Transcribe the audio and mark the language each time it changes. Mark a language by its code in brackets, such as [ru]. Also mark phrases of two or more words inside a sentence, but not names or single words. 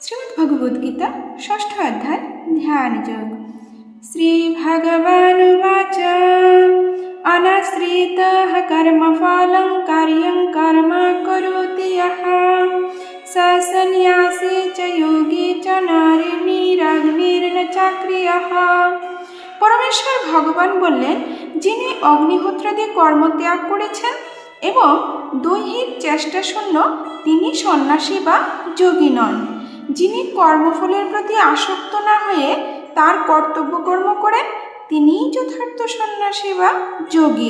[sa] श्रीमद्भगवद्गीता षष्ठ अध्याय ध्यानयोग। श्रीभगवानुवाच अनाश्रितः कर्मफलं कार्यं कर्म करोति यः स सन्न्यासी च योगी च नारिनिरग्निर्न चाक्रियः। [bn] পরমেশ্বর ভগবান বললেন, যিনি অগ্নিহোত্রাদি কর্ম ত্যাগ করেছেন এবং দৈহিক চেষ্টা শূন্য তিনি সন্ন্যাসী বা যোগী নন। যিনি কর্মফলের প্রতি আসক্ত না হয়ে তার কর্তব্য কর্ম করেন তিনিই যথার্থ সন্ন্যাসী বা যোগী।